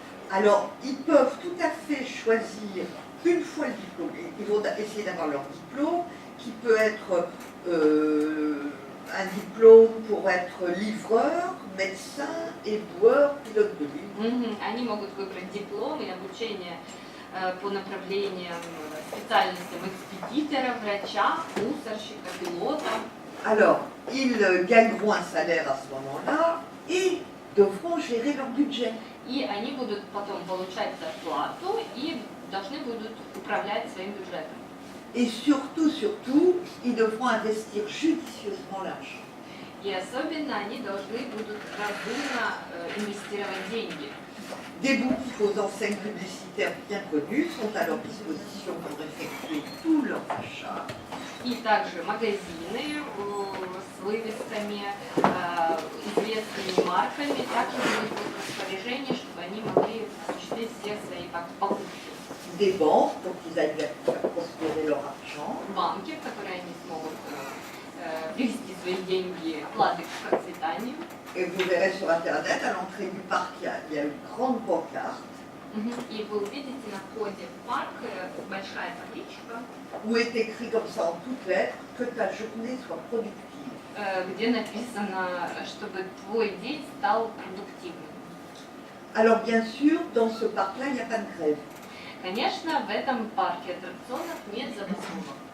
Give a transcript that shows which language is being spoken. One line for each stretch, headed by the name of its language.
French: Alors, ils peuvent tout à fait choisir une fois le diplôme. Ils vont essayer d'avoir leur diplôme, qui peut être un diplôme pour être livreur, médecin, éboueur, pilote de ligne.
Russian: Они могут выбрать диплом и обучение по направлениям, специальностям экспедитора, врача, мусорщика, пилота.
French: Alors, ils gagneront un salaire à ce moment-là et devront gérer leur budget.
Russian: И они будут потом получать зарплату и должны будут управлять своим бюджетом.
French: Et surtout, ils devront investir judicieusement l'argent.
Russian: И особенно они должны будут разумно инвестировать деньги.
French: Des boutiques aux enseignes publicitaires bien connues sont à leur disposition pour effectuer tous leurs achats.
Russian: И также магазины с вывесками, известными марками также будут в их распоряжении, чтобы они могли осуществить все свои покупки.
French: Des banques pour qu'ils aillent faire prospérer leur argent.
Russian: Банки, в которые они смогут привести свои деньги вкладывать в процветание.
French: Et vous verrez sur Internet, à l'entrée du parc, il y a une grande pancarte
Russian: И вы увидите на входе в парк большая табличка,
French: où est écrit comme ça en toutes lettres que ta journée soit productive.
Russian: где написано, чтобы твой день стал продуктивным.
French: Alors bien sûr, dans ce parc-là, il n'y a pas de grève,
Russian: Конечно, в этом парке аттракционов нет забастовок,